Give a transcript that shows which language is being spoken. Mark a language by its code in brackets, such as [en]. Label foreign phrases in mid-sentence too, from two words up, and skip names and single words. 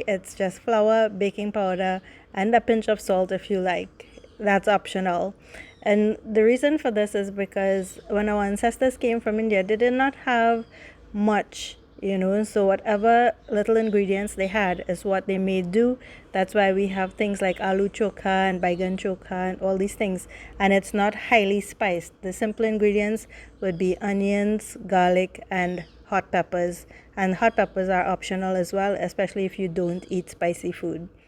[en] It's just flour, baking powder, and a pinch of salt if you like. That's optional. And the reason for this is because when our ancestors came from India, they did not have much, so whatever little ingredients they had is what they made do. That's why we have things like aloo chokha and baigan chokha and all these things. And it's not highly spiced. The simple ingredients would be onions, garlic, and hot peppers. And hot peppers are optional as well, especially if you don't eat spicy food.